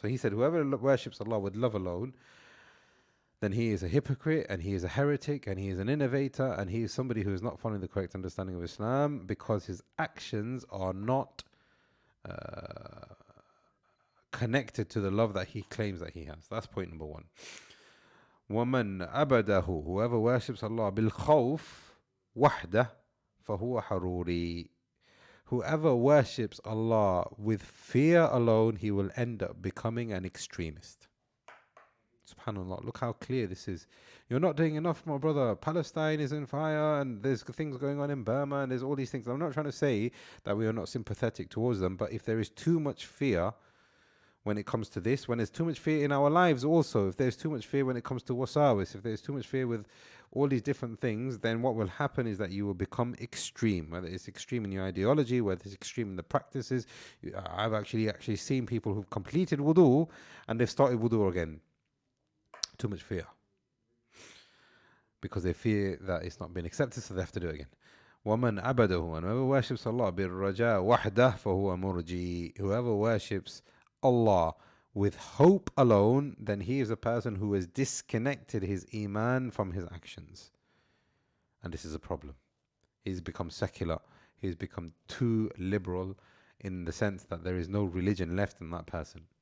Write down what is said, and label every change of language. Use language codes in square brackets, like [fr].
[en] So he said, whoever worships Allah with love alone, then he is a hypocrite and he is a heretic and he is an innovator and he is somebody who is not following the correct understanding of Islam, because his actions are not connected to the love that he claims that he has. That's point number one. [ar] وَمَنْ أَبَدَهُ, [en] whoever worships Allah [ar] بِالْخَوْفِ وَحْدَهُ فَهُوَ حَرُورِي. [en] Whoever worships Allah with fear alone, he will end up becoming an extremist. SubhanAllah, look how clear this is. You're not doing enough, my brother. Palestine is in fire and there's things going on in Burma and there's all these things. I'm not trying to say that we are not sympathetic towards them, but if there is too much fear when it comes to this, when there's too much fear in our lives also, if there's too much fear when it comes to wasawis, if there's too much fear with all these different things, then what will happen is that you will become extreme, whether it's extreme in your ideology, whether it's extreme in the practices. I've actually seen people who've completed wudu and they've started wudu again. Too much fear. Because they fear that it's not been accepted, so they have to do it again. [ar] وَمَنْ عَبَدَهُ, [en] and whoever worships Allah [ar] بِالرَّجَاء وَحْدَهُ فَهُوَ مُرْجِي. [en] Whoever worships Allah with hope alone, then he is a person who has disconnected his iman from his actions. And this is a problem. He's become secular. He's become too liberal in the sense that there is no religion left in that person.